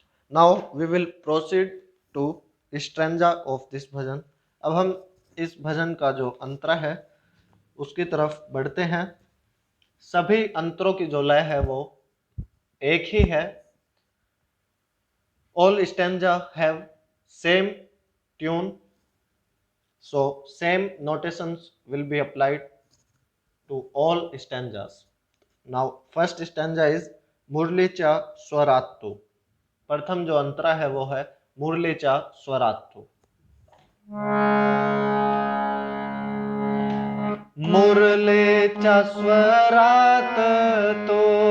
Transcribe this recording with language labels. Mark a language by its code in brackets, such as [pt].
[en] Now we will proceed to stanza of this bhajan. [hi] अब हम इस भजन का जो अंतरा है उसकी तरफ बढ़ते हैं. सभी अंतरों की जो लय है वो एक ही है. [en] All stanza have same tune, so same notations will be applied to all stanzas. Now first stanza is [mr] मुरलीचा स्वरात्तु. [hi] प्रथम जो अंतरा है वो है [mr] मुरलीचा स्वरात्तु. मुरलीच्या स्वरात तो